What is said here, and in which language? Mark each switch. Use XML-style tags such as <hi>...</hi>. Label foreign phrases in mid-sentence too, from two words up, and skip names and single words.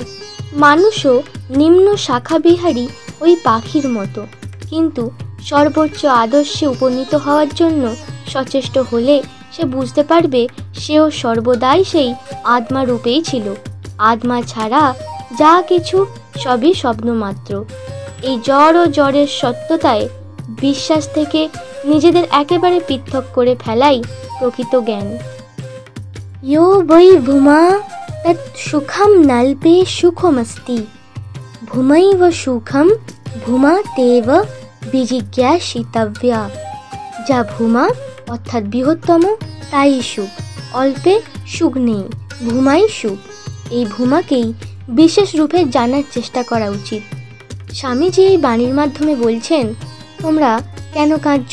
<bn>মানুষও নিম্ন শাখাবিহারী ওই পাখির মতো, কিন্তু সর্বোচ্চ আদর্শে উপনীত হওয়ার জন্য সচেষ্ট হলে সে বুঝতে পারবে সেও সর্বদাই সেই আত্মা রূপেই ছিল। আত্মা ছাড়া যা কিছু সবই স্বপ্ন মাত্র। এই জড় ও জড়ের সত্যতায় বিশ্বাস থেকে নিজেদের একেবারে পৃথক করে ফেলাই প্রকৃত জ্ঞান।</bn> <sa>यो वै भूमा तत् सुखम नल्पे सुखमस्ति भूमैव सुखम भूमा तेव বিজিজ্ঞাসিতব্যা।</sa> <bn>যা ভূমা অর্থাৎ বৃহত্তম তাই সুখ, অল্পে সুখ নেই, ভূমাই সুখ। এই ভূমাকেই বিশেষ রূপে জানার চেষ্টা করা উচিত। স্বামীজি এই বাণীর মাধ্যমে বলছেন, তোমরা কেন কাঁদছ?</bn>